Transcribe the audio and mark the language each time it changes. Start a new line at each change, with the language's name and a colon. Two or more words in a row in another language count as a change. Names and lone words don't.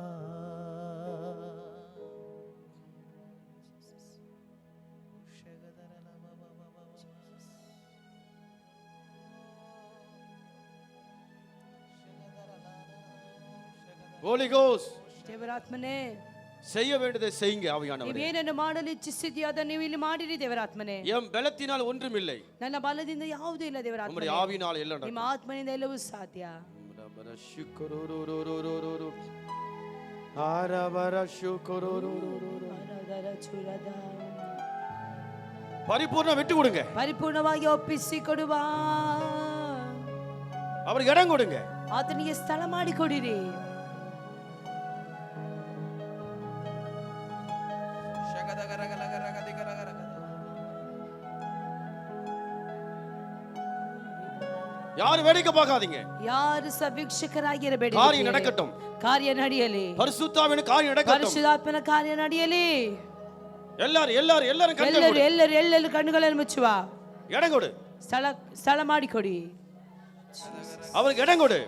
Kannada: Holy Ghost, ದೇವರಾತ್ಮನೇ
Tamil: செய்ய வேண்டியதை செய்யுங்க ஆவியானவரே.
Kannada: ನೀವೇನನ್ನು ಮಾಡಲು ಇಚ್ಛಿಸಿದೆಯೋ ಅದನ್ನು ನೀವು ಇಲ್ಲಿ ಮಾಡಿರಿ ದೇವರಾತ್ಮನೇ.
Tamil: என் பலத்தினால் ஒன்றுமில்லை,
Kannada: ನನ್ನ ಬಲದಿಂದ ಯಾವುದೂ ಇಲ್ಲ
Tamil: உம்முடைய
Kannada: ದೇವರಾತ್ಮನೇ.
Tamil: ஆவியினால் எல்லாம்
Kannada: ನಿಮ್ಮ
Tamil: நடக்கும்.
Kannada: ಆತ್ಮನಿಂದ ಎಲ್ಲವೂ ಸಾಧ್ಯ.
Tamil: பரிபூர்ண விட்டு கொடுங்க,
Kannada: ಪರಿಪೂರ್ಣವಾಗಿ ಒಪ್ಪಿಸಿ ಕೊಡುವ,
Tamil: அவருக்கு இடம் கொடுங்க.
Kannada: ಆತನಿಗೆ ಸ್ಥಳ ಮಾಡಿಕೊಡಿರಿ.
Tamil: யாரும் வேடிக்கை பார்க்காதீங்க,
Kannada: ಯಾರು ವೀಕ್ಷಕರಾಗಿರಬೇಡಿ.
Tamil: காரியம் நடக்கட்டும்.
Kannada: ಕಾರ್ಯ ನಡೆಯಲಿ.
Tamil: பரிசுத்தாவின் காரியம் நடக்கட்டும்.
Kannada: ಪರಿಶುದ್ಧಾತ್ಮನ ಕಾರ್ಯ ನಡೆಯಲಿ.
Tamil: எல்லாரும் எல்லாரும் எல்லாரும் கண்கள்
Kannada: ಎಲ್ಲರೂ
Tamil: மூடு.
Kannada: ಎಲ್ಲರೂ ಎಲ್ಲರೂ ಕಣ್ಣುಗಳನ್ನು ಮುಚ್ಚುವ.
Tamil: இடம் கொடு,
Kannada: ಸ್ಥಳ ಮಾಡಿಕೊಡಿ.
Tamil: அவருக்கு இடம் கொடு.